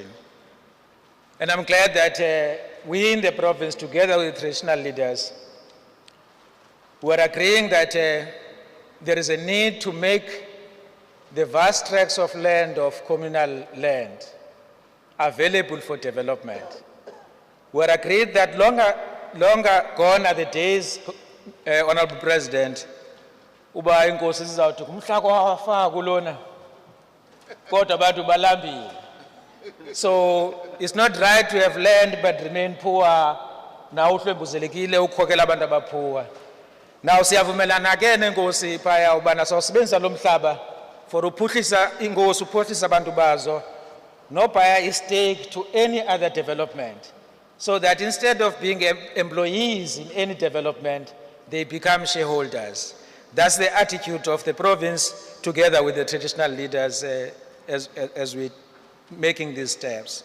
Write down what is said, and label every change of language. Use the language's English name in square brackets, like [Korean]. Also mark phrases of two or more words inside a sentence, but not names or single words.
[English] And I'm glad that we in the province, together with traditional leaders, we're agreeing that there is a need to make the vast tracts of land of communal land available for development. We're agreed that longer gone are the days, Honorable President, [Xhosa] uba inkosi sizawuthi kumhla kwafa kulona kodwa abantu balambile. [English] So it's not right to have land but remain poor. [Xhosa] Now uhlwembuzelekile ukukhokela abantu abaphuwa. Now siyavumelana ke nenkosi phaya ubana sawusebenzisa lo mhlaba for uphuhlisa inkosi uphuhlisa abantu bazo [English] no buy a stake to any other development, so that instead of being employees in any development, they become shareholders. That's the attitude of the province together with the traditional leaders as we're making these steps.